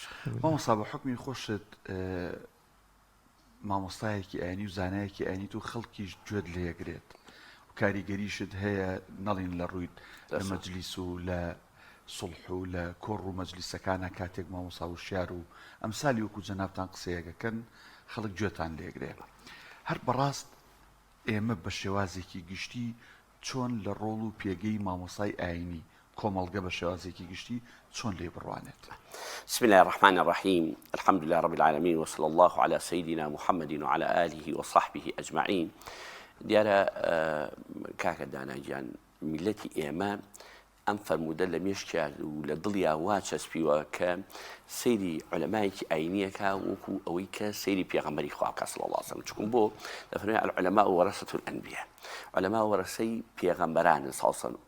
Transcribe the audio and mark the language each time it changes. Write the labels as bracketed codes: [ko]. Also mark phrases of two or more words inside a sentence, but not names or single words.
[ckb] مامۆستا بە حوکمی خۆشت مامۆستایەکی ئاینی و زانایەکی ئاینی تو خەڵکیش گوێت لێگرێت و کاریگەریشت هەیە نەڵین لە ڕووی لە مەجلیس و لە سڵح و لە کۆڕ و مەجلیسەکانە کاتێک مامۆستا وشیار و ئەمسالی وەکو جەنابتان قسەیەکەکەن خەڵک گوێتان لێگرێت. هەر بەڕاست ئێمە بە شێوازێکی گشتی چۆن لە ڕۆڵ و پێگەی مامۆستای ئاینی کۆمەڵگە بە شێوازێکی گشتی چۆن لێ بڕوانێت؟ [ar] بسم الله الرحمن الرحيم الحمد لله رب العالمين وصلى الله على سيدنا محمد وعلى آله وصحبه أجمعين. [ckb] دیارە کاکە داناگیان میلەتی ئێمە ئەم فەرموودە لە مێشکیان و لە دڵیا وا چەسپیوە کە سەیری عولەمایەکی ئاینیەکە وەکو ئەوەی کە سەیری پێغەمبەری خوا [ar] صلی الله علیه و سلم. [ckb] چونکە بۆ دەفەرمێ [ar] العولەما وەرەسەة الأنبیاء، [ckb] عولەما وەرەسەی پێغەمبەرانن [ar] صلی الله علیه و سلم.